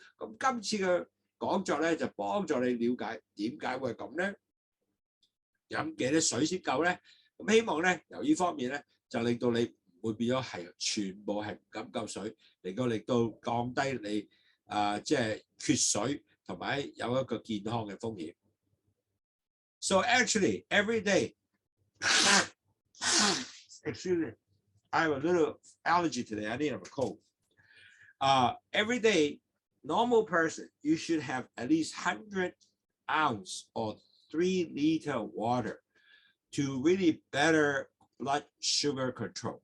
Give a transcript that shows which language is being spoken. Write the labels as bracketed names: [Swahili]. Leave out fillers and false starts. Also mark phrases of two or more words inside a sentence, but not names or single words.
[Cantonese] 咁今次嘅講座咧就幫助你了解點解會係咁咧，飲幾多水先夠咧？咁希望咧由呢方面咧就令到你唔會變咗係全部係唔敢夠水，令到降低你即係缺水同埋有一個健康嘅風險。 [English] So actually every day, excuse me, I have a little allergy today. I need a cold. Every day, normal person, you should have at least 100 ounces or 3 liter water to really better blood sugar control.